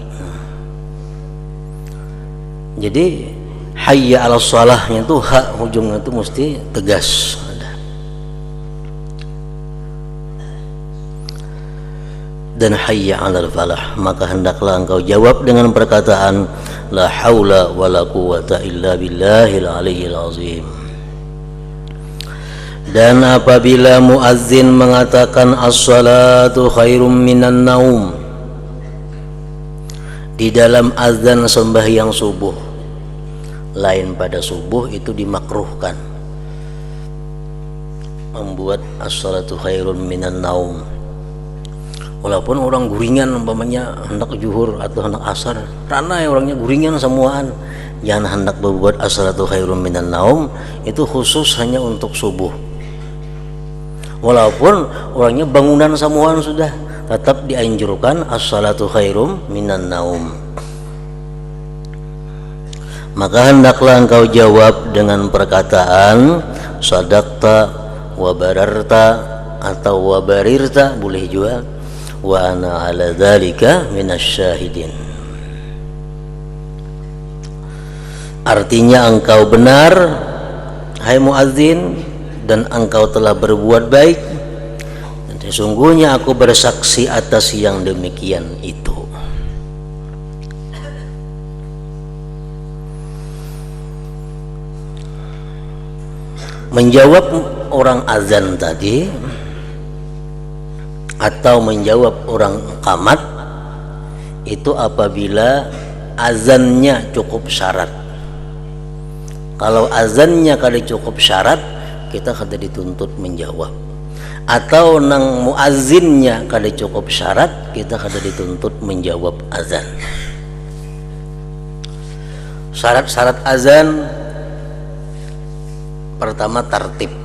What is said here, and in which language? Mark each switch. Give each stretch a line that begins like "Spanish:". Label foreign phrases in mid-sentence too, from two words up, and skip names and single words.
Banjar: Jadi
Arabic: حي على الصلاة
Banjar: itu hak ujungnya itu mesti tegas. Dan
Arabic: حي على الفلاح,
Banjar: maka hendaklah engkau jawab dengan perkataan
Arabic: لا حول ولا قوة إلا بالله العلي العظيم.
Banjar: Dan apabila muazzin mengatakan
Arabic: الصلاة خير من النوم
Banjar: di dalam azan sembahyang subuh, lain pada subuh, itu dimakruhkan membuat
Arabic: الصلاة خير من النوم.
Banjar: Walaupun orang guringan umpamanya hendak zuhur atau hendak asar, karena orangnya guringan semuaan, jangan hendak berbuat
Arabic: الصلاة خير من النوم,
Banjar: itu khusus hanya untuk subuh. Walaupun orangnya bangunan semuaan sudah, tetap dianjurkan
Arabic: الصلاة خير من النوم.
Banjar: Maka hendaklah engkau jawab dengan perkataan
Arabic: صدقت وبررت
Banjar: atau
Arabic: وبررت,
Banjar: boleh juga,
Arabic: وأنا على ذلك من الشاهدين.
Banjar: Artinya engkau benar hai muadzin, dan engkau telah berbuat baik, dan sesungguhnya aku bersaksi atas yang demikian itu. Menjawab orang azan tadi atau menjawab orang qamat itu apabila azannya cukup syarat. Kalau azannya kada cukup syarat, kita kada dituntut menjawab. Atau nang muazzinnya kada cukup syarat, kita kada dituntut menjawab azan. Syarat-syarat azan pertama tartib.